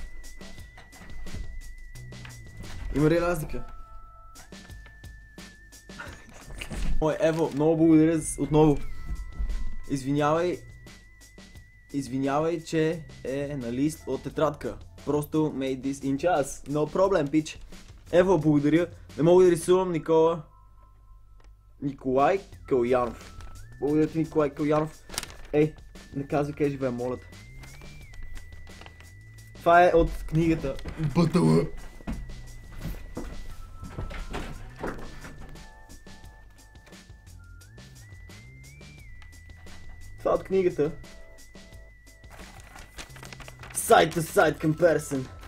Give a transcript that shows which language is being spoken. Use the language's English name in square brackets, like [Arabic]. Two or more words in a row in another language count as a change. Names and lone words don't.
[Bulgarian] Има ли разлика? Ой, Ево, много благодаря отново. Извинявай, че е на лист от тетрадка. [English] Просто made this in час. No problem, [Bulgarian] пич. Ево, благодаря. Не мога да рисувам Николай Калянов. Благодаря ти, Николай Калянов. Ей, не казвай къде живея, моля те. Това е от книгата Бътъла. Това е от книгата Side to Side Comparison.